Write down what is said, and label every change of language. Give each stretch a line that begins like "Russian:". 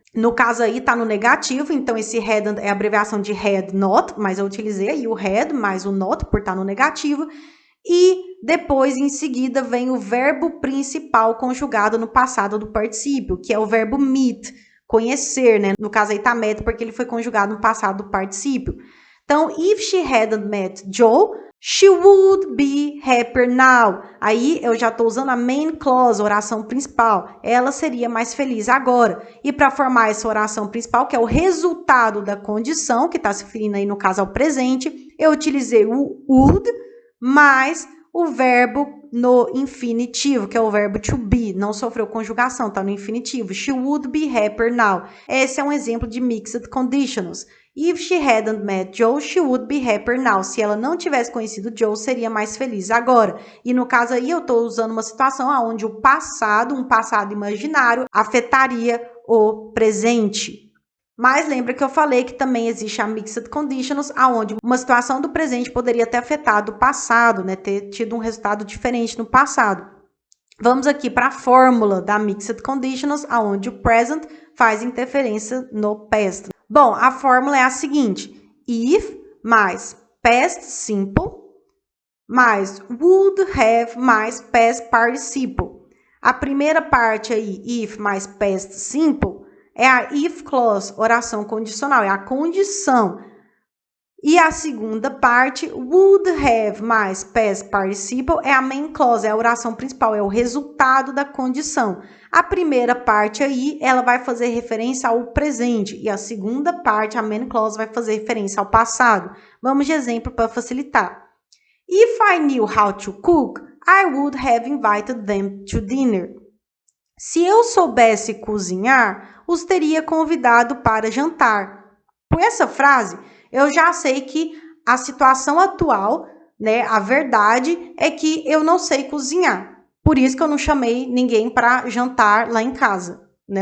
Portuguese: No caso aí tá no negativo, então esse had é a abreviação de had not, mas eu utilizei aí o had mais o not por estar no negativo. E depois, em seguida, vem o verbo principal conjugado no passado do particípio, que é o verbo meet, conhecer, né? No caso aí tá met porque ele foi conjugado no passado do particípio. Então,
English: if she hadn't met Joe, she would be happier now.
Portuguese: Aí eu já estou usando a main clause, oração principal. Ela seria mais feliz agora. E para formar essa oração principal, que é o resultado da condição, que está se referindo aí no caso ao presente, eu utilizei o would mais o verbo no infinitivo, que é o verbo to be. Não sofreu conjugação, está no infinitivo.
English: She would be happier now.
Portuguese: Esse é um exemplo de mixed conditionals.
English: If she hadn't met Joe, she would be happier now.
Portuguese: Se ela não tivesse conhecido Joe, seria mais feliz agora. E no caso aí, eu estou usando uma situação onde o passado, um passado imaginário, afetaria o presente. Mas lembra que eu falei que também existe a mixed conditionals, onde uma situação do presente poderia ter afetado o passado, né? Ter tido um resultado diferente no passado. Vamos aqui para a fórmula da mixed conditionals, onde o present faz interferência no past. Bom, a fórmula é a seguinte: if mais
English: past simple mais would have mais past participle.
Portuguese: A primeira parte aí, if mais past simple, é a if clause, oração condicional, é a condição. E a segunda parte, would have mais past participle, é a main clause, é a oração principal, é o resultado da condição. A primeira parte aí, ela vai fazer referência ao presente. E a segunda parte, a main clause, vai fazer referência ao passado. Vamos de exemplo para facilitar.
English: If I knew how to cook, I would have invited them to dinner.
Portuguese: Se eu soubesse cozinhar, os teria convidado para jantar. Com essa frase, eu já sei que a situação atual, né, a verdade é que eu não sei cozinhar. Por isso que eu não chamei ninguém para jantar lá em casa, né?